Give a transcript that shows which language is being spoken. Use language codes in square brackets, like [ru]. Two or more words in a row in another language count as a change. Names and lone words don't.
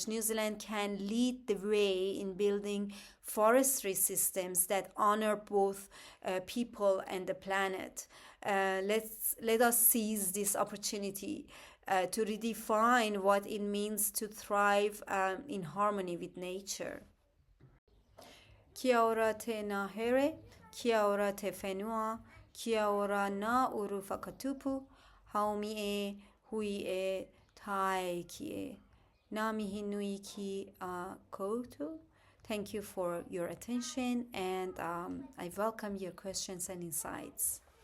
[en] New Zealand can lead the way in building forestry systems that honor both people and the planet. Let us seize this opportunity to redefine what it means to thrive in harmony with nature. [mi] Kia ora te nahere, kia ora te whenua, kia ora nā uru whakatupu, haumi e, hui e, tae ki e. Ngā mihi nui ki koutou. [en] Thank you for your attention and I welcome your questions and insights.